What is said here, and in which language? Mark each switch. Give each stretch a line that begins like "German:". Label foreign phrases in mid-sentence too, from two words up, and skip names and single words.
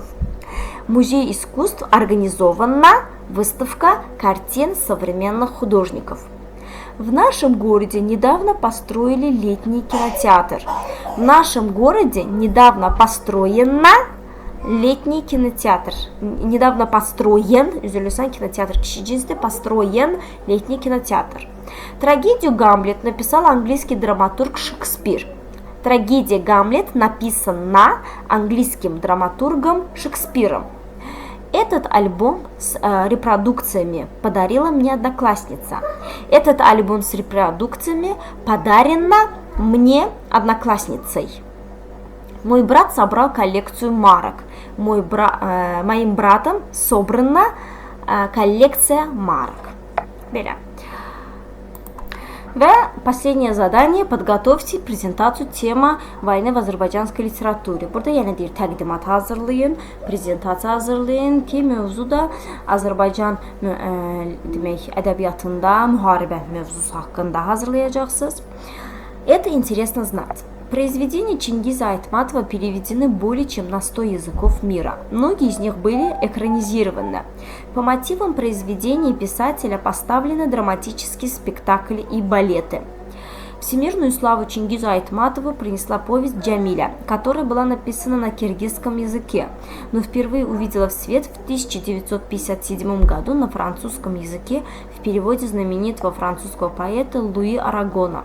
Russian: В Музее искусств организована выставка картин современных художников. В нашем городе недавно построили летний кинотеатр. В нашем городе недавно построен летний кинотеатр. Недавно построен, üzülürsən, кинотеатр
Azerbaijani: кişi cinsdə,
Russian: построен летний кинотеатр. Трагедию «Гамлет» написал английский драматург Шекспир. Трагедия «Гамлет» написана английским драматургом Шекспиром. Этот альбом с репродукциями подарила мне одноклассница. Этот альбом с репродукциями подарена мне одноклассницей. Мой брат собрал коллекцию марок. Моим братом собрана коллекция марок.
Azerbaijani: Belə. Ve
Russian: последнее задание, подготовьте презентацию тема войны в azərbaycanской literatüre.
Azerbaijani: Burada yenə deyir təqdimat hazırlayın, prezentasiya hazırlayın ki, mövzuda Azərbaycan demək ədəbiyyatında müharibə mövzusu haqqında hazırlayacaqsınız.
Russian: Это интересно знать. Произведения Чингиза Айтматова переведены более чем на 100 языков мира. Многие из них были экранизированы. По мотивам произведений писателя поставлены драматические спектакли и балеты. Всемирную славу Чингизу Айтматову принесла повесть «Джамиля», которая была написана на киргизском языке, но впервые увидела в свет в 1957 году на французском языке в переводе знаменитого французского поэта Луи Арагона.